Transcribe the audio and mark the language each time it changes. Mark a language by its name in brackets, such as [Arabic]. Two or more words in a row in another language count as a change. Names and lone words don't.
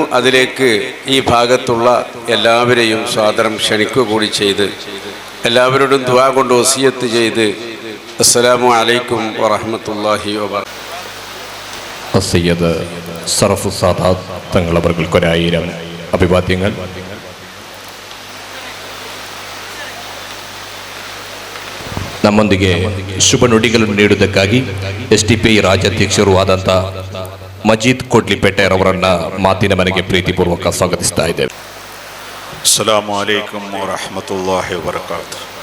[Malayalam] അതിലേക്ക് ഈ ഭാഗത്തുള്ള എല്ലാവരെയും സാദരം ക്ഷണിക്കുക കൂടി ചെയ്ത് എല്ലാവരോടും ദുആ കൊണ്ട് വസിയത്ത് ചെയ്ത് [Arabic] السلام عليكم ورحمة الله وبركاته. [Malayalam] സയ്യിദ് സറഫു സാദാത്ത് തങ്ങളവർക്കൊരായിരം അഭിവാദ്യങ്ങൾ. [Kannada] ನಮ್ಮೊಂದಿಗೆ ಶುಭ ನುಡಿಗಳನ್ನು ನೀಡುವುದಕ್ಕಾಗಿ SDPI ರಾಜ್ಯಾಧ್ಯಕ್ಷರು ಆದಂಥ ಮಜೀದ್ ಕೊಡ್ಲಿಪೇಟೆಯವರನ್ನ ಮಾತಿನ ಮನೆಗೆ ಪ್ರೀತಿಪೂರ್ವಕ ಸ್ವಾಗತಿಸ್ತಾ ಇದ್ದೇವೆ. [Arabic] السلام عليكم ورحمة الله وبركاته.